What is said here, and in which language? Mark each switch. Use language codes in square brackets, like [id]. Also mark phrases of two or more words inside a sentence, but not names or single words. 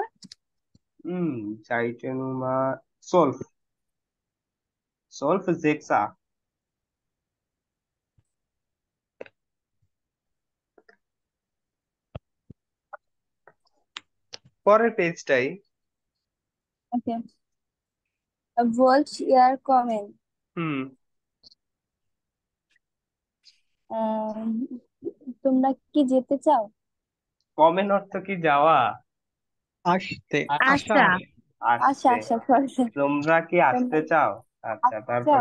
[bn] হুম, চাইটেনুমা, সলফ, সলফ জেক্সা। পরের পেজটাই। [de] Okay. Wollt ihr kommen? হুম, [bn] আহ, তোমরা কি যেতে চাও? কমেন অর্থ কি, যাওয়া? আসতে। আশা। আশা, আসতে। সরি। তোমরা কি আসতে তোমরা চাও? আচ্ছা, আসতে চাও?